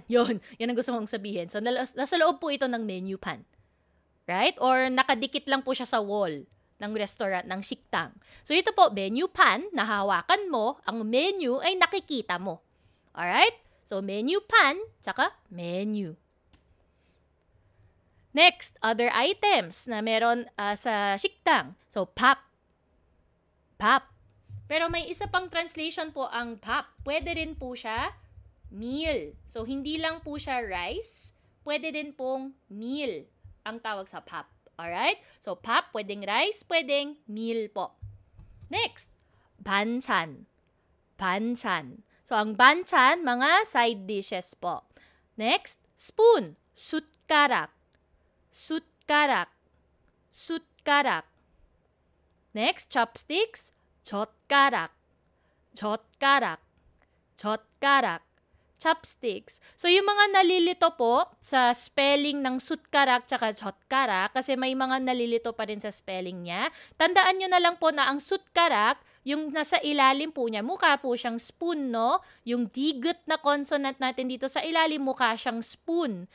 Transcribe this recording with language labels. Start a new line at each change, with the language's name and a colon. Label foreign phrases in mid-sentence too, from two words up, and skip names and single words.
Filipino: Yun ang gusto kong sabihin. So, nasa loob po ito ng menu pan.
English: Right?
Filipino: Or nakadikit lang po siya sa wall ng restaurant, ng siktang. So, ito po, menu pan, nahawakan mo, ang menu ay nakikita mo. Alright? So, menu pan, tsaka menu.
English: Next, other items
Filipino: na meron sa siktang. So, pap. Pap. Pero may isa pang translation po ang pap. Pwede rin po siya meal. So, hindi lang po siya rice, pwede din pong meal ang tawag sa pap. Alright? So, pap, pwedeng rice, pwedeng meal po. Next, banchan. Banchan. So, ang banchan, mga
English: side dishes
Filipino: po.
English: Next, spoon.
Korean: 숟가락. 숟가락. 숟가락.
English: Next, chopsticks.
Korean: 젓가락. 젓가락. 젓가락.
English: Chopsticks.
Filipino: So, yung mga nalilito po sa spelling ng sutkarak tsaka 젓가락, kasi may mga nalilito pa rin sa spelling niya, tandaan nyo na lang po na ang sutkarak, yung nasa ilalim po niya, mukha po siyang spoon, no? Yung digut na consonant natin dito sa ilalim, mukha siyang spoon.